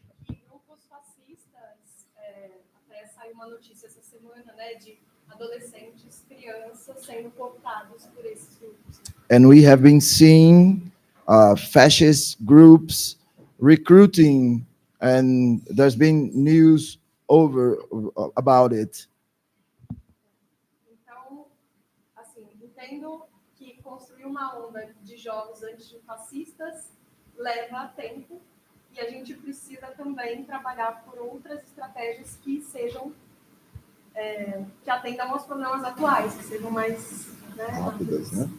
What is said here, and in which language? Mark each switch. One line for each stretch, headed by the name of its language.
Portuguese: Grupos fascistas, até saiu uma notícia essa semana, né, de adolescentes, crianças sendo cooptados por esses grupos.
English: And we have been seeing fascist groups recruiting, and there's been news about it.
Portuguese: Então, assim, entendo que construir uma onda de jogos antifascistas leva tempo e a gente precisa também trabalhar por outras estratégias que sejam que atendam aos problemas atuais, que sejam mais rápidas.